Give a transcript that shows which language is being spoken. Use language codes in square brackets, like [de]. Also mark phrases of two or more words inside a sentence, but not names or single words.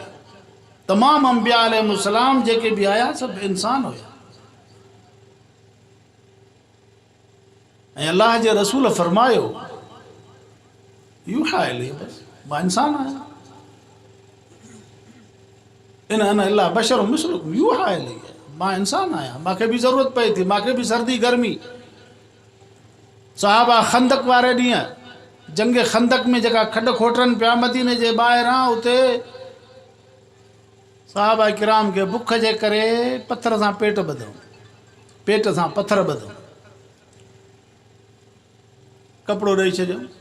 [sd] तमामु अंबिया अलैहिमुस्सलाम जेके बि आया सभु इंसान हुया। ऐं अल्लाह जे रसूल फरमायो [ar] يوحى إليه, [sd] बसि मां इंसान आहियां। [ar] إن أنا إلا بشر مثلكم يوحى إليه, [sd] मां इंसान आहियां, मूंखे बि ज़रूरत पए थी, मूंखे बि सर्दी गर्मी। सहाबा खंदक वारे ॾींहुं जंग खंदक में जेका खॾ खोटनि पिया मदीने जे ॿाहिरां, उते सहाबा किराम खे बुख जे करे पथर सां पेट ॿधऊं, पेट सां पथर ॿधऊं, कपिड़ो ॾेई छॾियऊं।